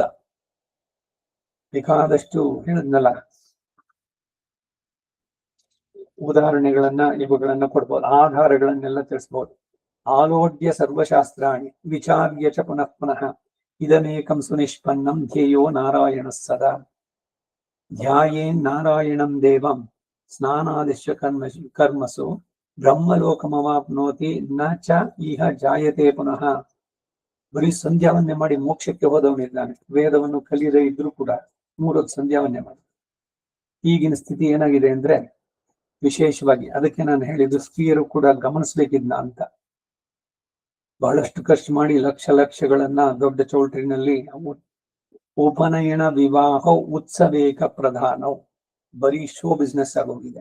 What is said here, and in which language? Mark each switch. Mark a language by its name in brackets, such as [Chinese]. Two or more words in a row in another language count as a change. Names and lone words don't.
[Kannada] ಬೇಕಾದಷ್ಟು ಹೇಳಿದ್ನಲ್ಲ, ಉದಾಹರಣೆಗಳನ್ನ ಇವುಗಳನ್ನ ಕೊಡ್ಬೋದು, ಆಧಾರಗಳನ್ನೆಲ್ಲ ತಿಳಿಸ್ಬೋದು. [Sanskrit] ಆಲೋಡ್ಯ ಸರ್ವಶಾಸ್ತ್ರಾಣಿ ವಿಚಾರ್ಯ ಚ ಪುನಃ ಪುನಃ ಇದಮೇಕಂ ಸುನಿಷ್ಪನ್ನಂ ಧ್ಯೇಯೋ ನಾರಾಯಣ ಸದಾ ಧ್ಯಾಯೇನ್ ನಾರಾಯಣಂ ದೇವಂ ಸ್ನಾನಾದಿಶ್ಯ ಕರ್ಮಸು ಬ್ರಹ್ಮಲೋಕಮವಾಪ್ನೋತಿ ನ ಚ ಇಹ ಜಾಯತೆ ಪುನಃ. [Kannada] ಬರೀ ಸಂಧ್ಯಾವನ್ನೇ ಮಾಡಿ ಮೋಕ್ಷಕ್ಕೆ ಹೋದವನಿದ್ದಾನೆ. ವೇದವನ್ನು ಕಲಿಯದೇ ಇದ್ರೂ ಕೂಡ 3 ಹೊತ್ತು ಸಂಧ್ಯಾವನ್ನೇ ಮಾಡಿ. ಈಗಿನ ಸ್ಥಿತಿ ಏನಾಗಿದೆ ಅಂದ್ರೆ, ವಿಶೇಷವಾಗಿ ಅದಕ್ಕೆ ನಾನು ಹೇಳಿದ್ದು ಸ್ತ್ರೀಯರು ಕೂಡ ಗಮನಿಸ್ಬೇಕಿದ್ನ ಅಂತ. ಬಹಳಷ್ಟು ಖರ್ಚು ಮಾಡಿ ಲಕ್ಷಗಳನ್ನ ದೊಡ್ಡ ಚೌಲ್ಟ್ರಿನಲ್ಲಿ ಉಪನಯನ ವಿವಾಹ ಉತ್ಸವೇಕ ಪ್ರಧಾನವು ಬರೀ [English] show business [Kannada] ಆಗೋಗಿದೆ.